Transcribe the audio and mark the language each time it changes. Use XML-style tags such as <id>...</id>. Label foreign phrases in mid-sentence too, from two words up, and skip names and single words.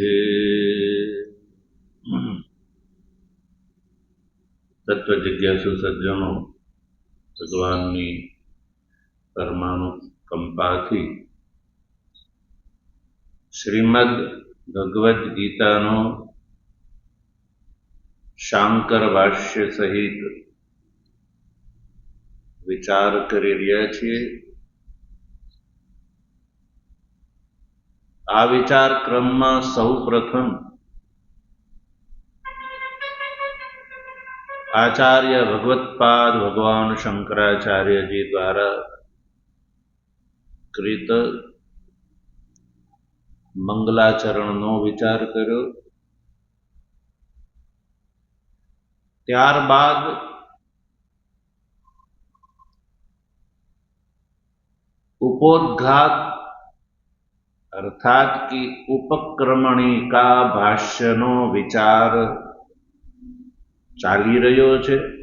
<gu>તત્વ જિજ્ઞાસુ સજ્જનો, ભગવાનની પરમાનુકંપાથી શ્રીમદ્ ભગવદ ગીતાનો શાંકર ભાષ્ય સહિત વિચાર કરી રહ્યા છીએ। આ વિચાર ક્રમમાં સૌપ્રથમ આચાર્ય ભગવત્પાદ ભગવાન શંકરાચાર્યજી દ્વારા કૃત મંગલાચરણનો વિચાર કર્યો। ત્યારબાદ ઉપોદ્ઘાત અર્થાત કી ઉપક્રમણિકા ભાષ્યનો વિચાર ચાલી રહ્યો છે।</gu>